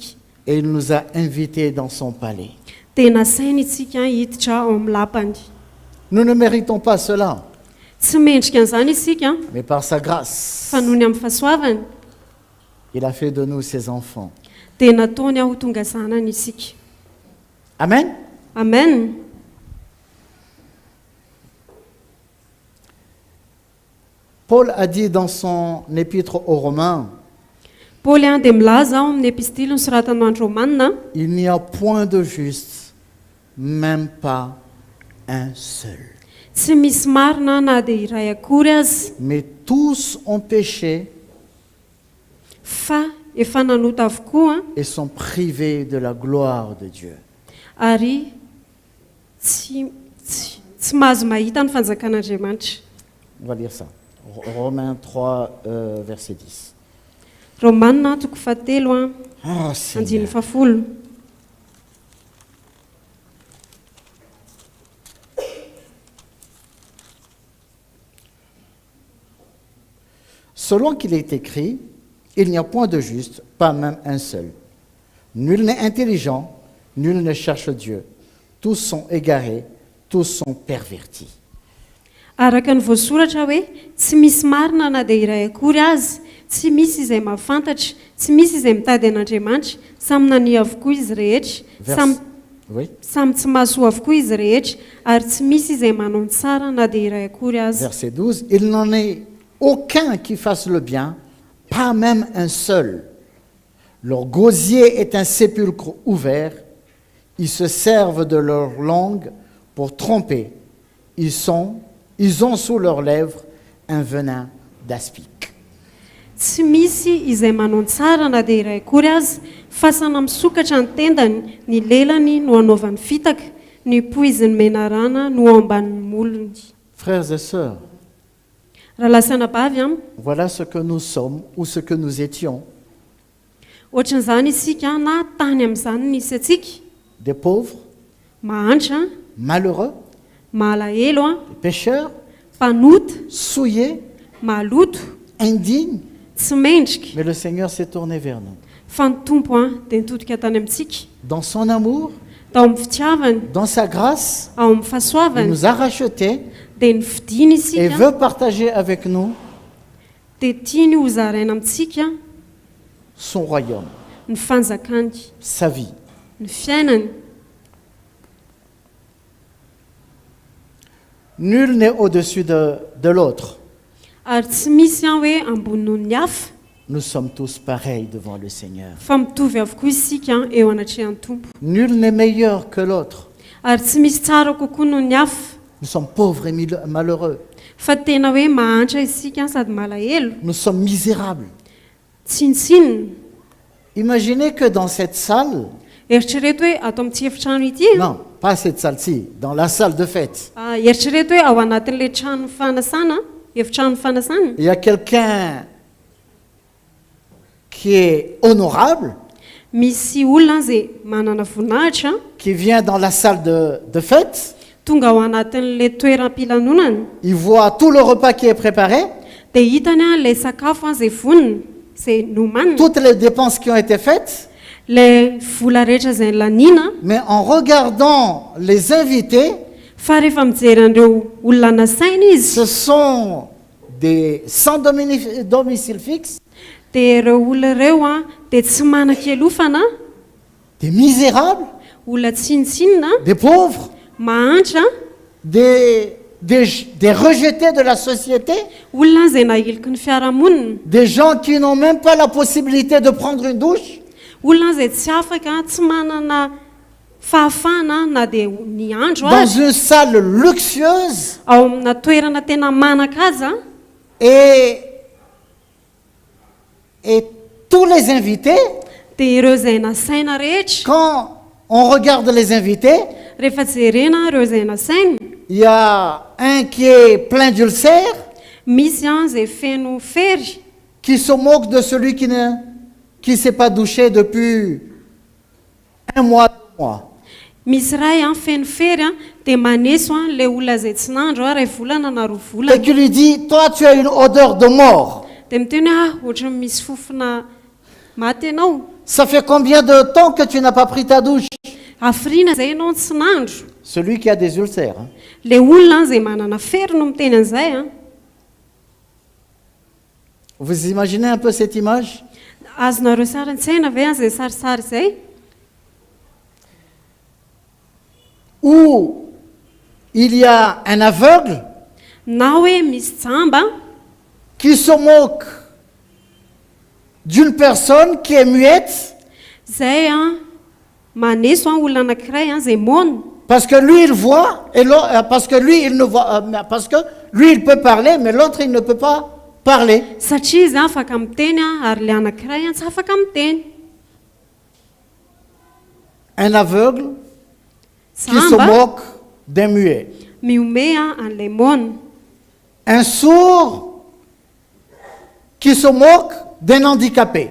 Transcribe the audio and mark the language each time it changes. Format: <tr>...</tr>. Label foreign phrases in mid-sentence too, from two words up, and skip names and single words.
<fr>Et il nous a invités dans son palais.</fr> <mg>Dia nasainy isika hiditra ao amin'ny lapany.</mg> <fr>Nous ne méritons pas cela,</fr> <mg>Tsy mendrika an'izany isika,</mg> <fr>mais par sa grâce,</fr> <mg>fa noho ny amin'ny fahasoavany</mg> <fr>il a fait de nous ses enfants.</fr> <mg>dia nataony ho tonga zanany isika.</mg> <fr>Amen.</fr> <mg>Amen.</mg> <fr>Paul a dit dans son épître aux Romains,</fr> <mg>Paoly dia milaza ao amin'ny epistily nosoratany ho an'ny Romanina,</mg> <fr>il n'y a point de juste, même pas un seul.</fr> <mg>tsy misy marina na dia iray akory azy,</mg> <fr>Mais tous ont péché</fr> <mg>fa efa nanota avokoa</mg> <fr>et sont privés de la gloire de Dieu.</fr> <mg>ary tsy mahazo mahita ny fanjakan'Andriamanitra.</mg> <fr>On va lire ça. Romains 3, verset 10.</fr> <mg>Romanina toko fahatelo Oh, andiny</mg> <fr>Seigneur.</fr> <mg>fahafolo.</mg> <fr>Selon qu'il est écrit, il n'y a point de juste, pas même un seul. Nul n'est intelligent, nul ne cherche Dieu. Tous sont égarés, tous sont pervertis.</fr> <mg>Araka ny voasoratra hoe tsy misy marina na dia iray akory azy, tsy misy izay mahafantatra, tsy misy izay mitady an'Andriamanitra, samy nania avokoa izy rehetra,</mg> <fr>Oui.</fr> <mg>samy tsy mahasoa avokoa izy rehetra, ary tsy misy izay manao ny tsara na dia iray akory azy.</mg> <fr>Verset 12. Il n'en est aucun qui fasse le bien, pas même un seul. Leur gosier est un sépulcre ouvert. Ils se servent de leur langue pour tromper. Ils ont sous leurs lèvres un venin d'aspic.</fr> <mg>Tsy misy izay manao ny tsara na dia iray akory azy, fa sana misokatra ny tendany, ny lelany no anaovany fitaka, ny poiziny menarana no ambanin'ny molony.</mg> <fr>Frères et sœurs,</fr> <mg>Raha lasanabavy</mg> <fr>voilà ce que nous sommes ou ce que nous étions.</fr> <mg>ohatran'izany isika na tany amin'izany nisy atsika,</mg> <fr>Des pauvres,</fr> <mg>mahantra,</mg> <fr>malheureux,</fr> <mg>malahelo,</mg> <fr>des pécheurs,</fr> <mg>mpanota,</mg> <fr>souillés,</fr> <mg>maloto,</mg> <fr>indignes.</fr> <mg>tsy mendrika.</mg> <fr>Mais le Seigneur s'est tourné vers nous.</fr> <mg>Fa ny tompo dia nitodika tany amintsika,</mg> <fr>Dans son amour,</fr> <mg>tao amin'ny fitiavany,</mg> <fr>dans sa grâce,</fr> <mg>ao amin'ny</mg> <fr>il</fr> <mg>fahasoavany,</mg> <fr>nous a rachetés,</fr> <mg>dia ny vidiny</mg> <fr>et</fr> <mg>isika</mg> <fr>veut partager avec nous</fr> <mg>dia tiany hozaraina amintsika</mg> <fr>son royaume,</fr> <mg>ny fanjakany,</mg> <fr>sa vie.</fr> <mg>ny fiainany.</mg> <fr>Nul n'est au-dessus de l'autre.</fr> <mg>Ary tsy misy hoe ambony noho ny hafa,</mg> <fr>Nous sommes tous pareils devant le Seigneur.</fr> <mg>fa mitovy avokoa isika eo anatrehan'ny tompo.</mg> <fr>Nul n'est meilleur que l'autre.</fr> <mg>Ary tsy misy tsara kokoa noho ny hafa,</mg> <fr>Nous sommes pauvres et malheureux.</fr> <mg>fa tena hoe mahantra isika sady malahelo,</mg> <fr>Nous sommes misérables.</fr> <mg>tsinitsinina.</mg> <fr>Imaginez que dans cette salle,</fr> <mg>Eritrereto hoe ato amin'ity efitrano ity,</mg> <fr>non, pas cette salle-ci, dans la salle de fête,</fr> <mg>eritrereto hoe ao anatin'ilay trano fanasana, efitrano fanasana,</mg> <fr>il y a quelqu'un qui est honorable,</fr> <mg>misy olona izay manana voninahitra</mg> <fr>qui vient dans la salle de fête,</fr> <mg>tonga ao anatin'ilay toeram-pilanonana,</mg> <fr>il voit tout le repas qui est préparé,</fr> <mg>dia hitany ilay sakafo izay vonina izay nomanina,</mg> <fr>toutes les dépenses qui ont été faites,</fr> <mg>ilay vola rehetra izay laniana,</mg> <fr>mais en regardant les invités,</fr> <mg>fa rehefa mijery an'ireo olona nasaina izy,</mg> <fr>ce sont des sans domicile fixe,</fr> <mg>dia ireo olona ireo dia tsy manan-kelofana,</mg> <fr>des misérables,</fr> <mg>olona tsinitsinina,</mg> <fr>des pauvres,</fr> <mg>mahantra,</mg> <fr>des rejetés de la société,</fr> <mg>olona izay nahiliky ny fiarahamonina,</mg> <fr>des gens qui n'ont même pas la possibilité de prendre une douche,</fr> <mg>olona izay tsy afaka, tsy manana fahafahana na dia ny andro</mg> <fr>dans</fr> <mg>azy</mg> <fr>une salle luxueuse,</fr> <mg>ao amina toerana tena manakaza,</mg> <fr>et tous les invités,</fr> <mg>dia ireo izay nasaina rehetra,</mg> <fr>quand on regarde les invités,</fr> <mg>rehefa jerena ireo izay nasaina,</mg> <fr>il y a un qui est plein d'ulcères,</fr> <mg>misy izay feno fery,</mg> <fr>qui se moque de celui qui ne s'est pas douché depuis 1 mois, 2 mois.</fr> <mg>misy ray feno fery dia maneso ilay olona izay tsy nandro ray volana na 2</mg> <fr>Et</fr> <mg>volana,</mg> <fr>qui lui dit, toi tu as une odeur de mort.</fr> <mg>dia miteny hoe ohatra misy fofona maty ianao,</mg> <fr>Ça fait combien de temps que tu n'as pas pris ta douche?</fr> <mg>hafiriana izay ianao tsy nandro.</mg> <fr>Celui qui a des ulcères. Hein.</fr> <mg>Ilay olona izay manana fery no miteny an'izay</mg> <fr>Vous imaginez un peu cette image?</fr> <mg>azonareo sara an-tsaina ve izay sarisary izay,</mg> <fr>Où il y a un aveugle</fr> <mg>na hoe misy jamba</mg> <fr>qui se moque d'une personne qui est muette</fr> <mg>izay maneso olona anankiray izay mona,</mg> <fr>parce que lui il voit et parce que lui il ne voit parce que lui il peut parler mais l'autre il ne peut pas parler.</fr> <mg>satria izy afaka miteny ary ilay anankiray tsy afaka miteny.</mg> <fr>Un aveugle qui se</fr> <mg>Jamba</mg> <fr>moque d'un muet.</fr> <mg>miome an'ilay mona,</mg> <fr>Un sourd qui se moque d'un handicapé.</fr>